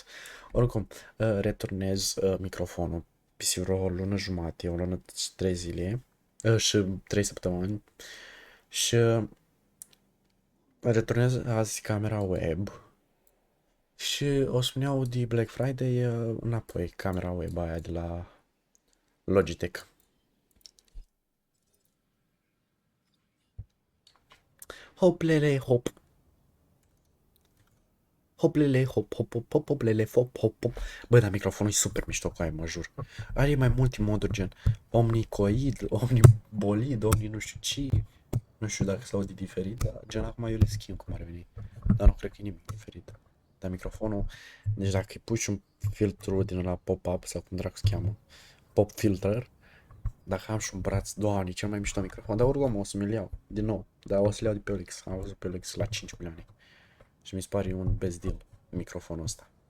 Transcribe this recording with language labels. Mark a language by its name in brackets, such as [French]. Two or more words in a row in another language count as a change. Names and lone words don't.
[Romanian] Oricum, returnez microfonul peste o lună jumate, o lună 3 zile și 3 săptămâni și returnez azi camera web și o spuneau de Black Friday înapoi camera web aia de la Logitech. Hoplele, hop. Hoplele, hop, hop, hop, hop, hoplele, hop, hop, hop. Bă, dar microfonul e super mișto cu aia, mă jur. Are mai multe moduri, gen omnicoid, omnibolid, omni nu știu ce. Nu știu dacă s-aude diferit, dar gen acum eu le schimb cum ar veni. dar nu cred că e nimic diferit. Dar microfonul, deci dacă îi pui și un filtru din la pop-up sau cum dracu se cheamă, [English] pop filter, [Romanian] dacă am și un braț, doamne, cel mai mișto microfon, dar oricum o să mi-l iau, din nou, dar o să-l iau de pe OLX, am văzut pe OLX la 5 milioane și mi se pare un [English] best deal [Romanian] microfonul ăsta.